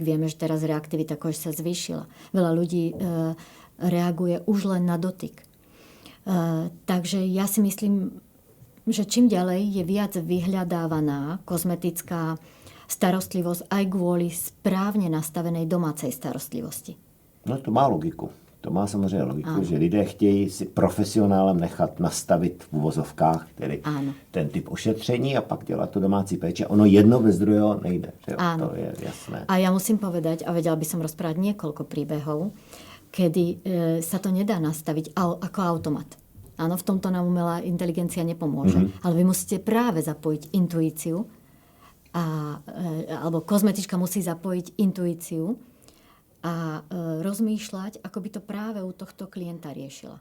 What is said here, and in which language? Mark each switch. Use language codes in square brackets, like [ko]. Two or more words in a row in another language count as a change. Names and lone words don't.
[sk] Vieme, že teraz reaktivita kože sa zvýšila. Veľa ľudí reaguje už len na dotyk. Takže ja si myslím, že čím ďalej je viac vyhľadávaná kozmetická starostlivosť aj kvôli správne nastavenej domácej starostlivosti. No to má logiku. [cs] To má samozřejmě logiku, že lidé chtějí si profesionálem nechat nastavit v uvozovkách tedy ten typ ošetření a pak dělat tu domácí péči. Ono jedno bez druhého nejde. Že jo? To je jasné. [sk] A ja musím povedať, a vedela by som rozprávať niekoľko príbehov, kedy sa to nedá nastaviť ako automat. Áno, v tomto nám umelá inteligencia nepomôže. Ale vy musíte práve zapojiť intuíciu, alebo kozmetička musí zapojiť intuíciu a rozmýšľať, ako by to práve u tohto klienta riešila.